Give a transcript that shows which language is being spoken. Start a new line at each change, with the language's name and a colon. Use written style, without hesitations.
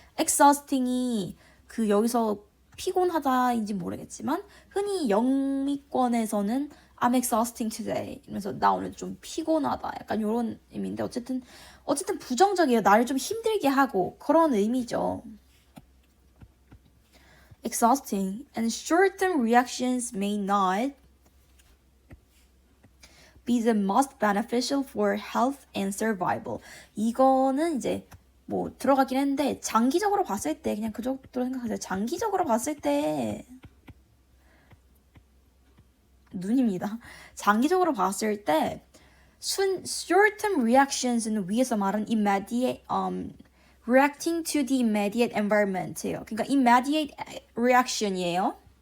Korean: exhausting이 그 여기서 피곤하다인지 모르겠지만 흔히 영미권에서는
English: I'm exhausting today
Korean: 이러면서 나 오늘 좀 피곤하다 약간 이런 의미인데 어쨌든 부정적이에요. 나를 좀 힘들게 하고 그런 의미죠.
English: exhausting and short-term reactions may not be the most beneficial for health and survival.
Korean: 이거는 이제 뭐 들어가긴 했는데 장기적으로 봤을 때 그냥 그 정도로 생각하세요. 장기적으로 봤을 때 눈입니다. 장기적으로 봤을 때
English: short-term reactions는
Korean: 위에서 말한
English: immediate reacting to the immediate environment예요.
Korean: 그러니까
English: immediate reaction이에요.